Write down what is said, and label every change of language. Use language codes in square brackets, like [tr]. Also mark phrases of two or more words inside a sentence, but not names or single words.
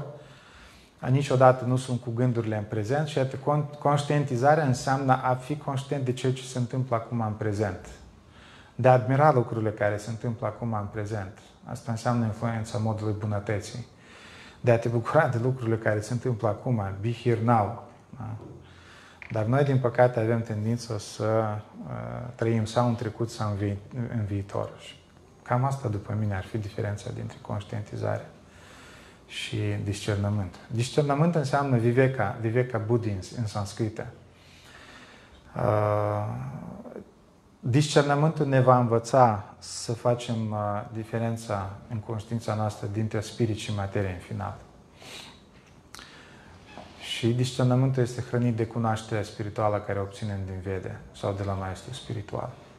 [ro] Niciodată nu sunt cu gândurile în prezent și conștientizarea înseamnă a fi conștient de ceea ce se întâmplă acum în prezent. De a admira lucrurile care se întâmplă acum în prezent. Asta înseamnă influența modului bunătății. De a te bucura de lucrurile care se întâmplă acum, [en] be here now. [ro] Da? Dar noi, din păcate, avem tendința să trăim sau în trecut sau în viitor. Și cam asta, după mine, ar fi diferența dintre conștientizare și discernământ. Discernământ înseamnă [sa] viveka buddhi [ro] în sanscrită. Discernământul ne va învăța să facem diferența în conștiința noastră dintre spirit și materie în final. Și discernământul este hrănit de cunoașterea spirituală care o obținem din Vede sau de la maestru spiritual.